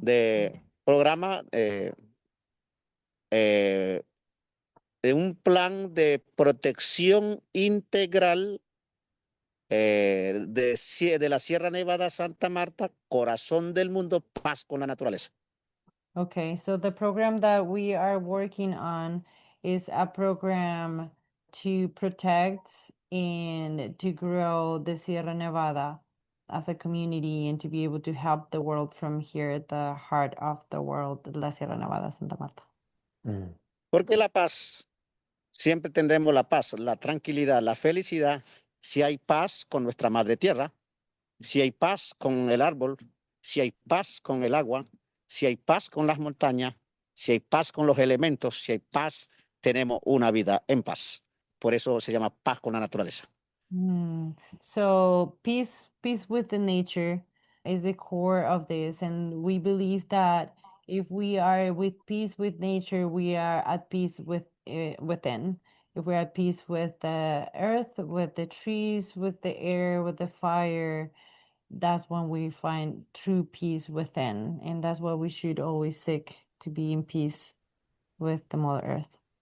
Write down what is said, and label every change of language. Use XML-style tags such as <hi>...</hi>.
<es>de programa eh, de un plan de protección integral de la Sierra Nevada Santa Marta, corazón del mundo, paz con la naturaleza.</es> <en>Okay, so the program that we are working on is a program to protect and to grow the Sierra Nevada as a community, and to be able to help the world from here at the heart of the world, La Sierra Nevada, Santa Marta.</en> <es>Porque la paz, siempre tendremos la paz, la tranquilidad, la felicidad, si hay paz con nuestra madre tierra, si hay paz con el árbol, si hay paz con el agua, si hay paz con las montañas, si hay paz con los elementos, si hay paz, tenemos una vida en paz. Por eso se llama paz con la naturaleza.</es> <en>So peace with the nature is the core of this, and we believe that if we are with peace with nature, we are at peace within. If we're at peace with the earth, with the trees, with the air, with the fire, that's when we find true peace within, and that's what we should always seek, to be in peace with the Mother Earth.</en>